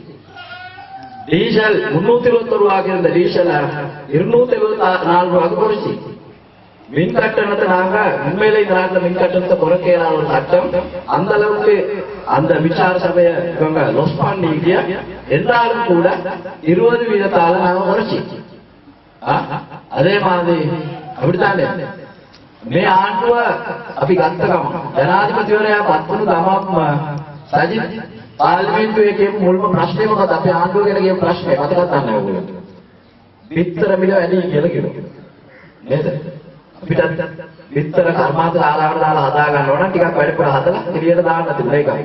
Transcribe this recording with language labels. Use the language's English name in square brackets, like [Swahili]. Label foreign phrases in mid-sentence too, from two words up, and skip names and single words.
[Tamil] டீசல் 321 ரூபாய்க்கு இருந்த டீசல் 274 ரூபாய்க்கு குறைச்சி மின் கட்டணத்தை நாங்க உண்மையில இந்த நாட்டில் மின் கட்டணத்தை குறைக்கிற ஒரு சட்டம் அந்த அளவுக்கு அந்த மின்சார சபையை இவங்க லொஸ் பண்ணிக்கிய என்றாலும் கூட 20% நாங்க குறைச்சி அதே மாதிரி அப்படித்தானே [Sinhala] මේ ආණ්ඩුව අපි ගත්ත ගම ජනාධිපතිවරයා පත්වුණු ගමම සජිත් පාර්ලිමේන්තුවේ කියපු මුල්ම ප්‍රශ්නේ මොකද අපි ආණ්ඩුව ගැන කියපු ප්‍රශ්නේ මතකත් නැහැ ඔයගොල්ලෝ. විතර මිල වැඩි කියලා කිව්වා. නේද? අපිට විතර කර්මාන්ත ශාලාවට දාලා හදා ගන්න ඕන ටිකක් වැඩිපුර හදලා එළියට දාන්න තිබුණා ඒක.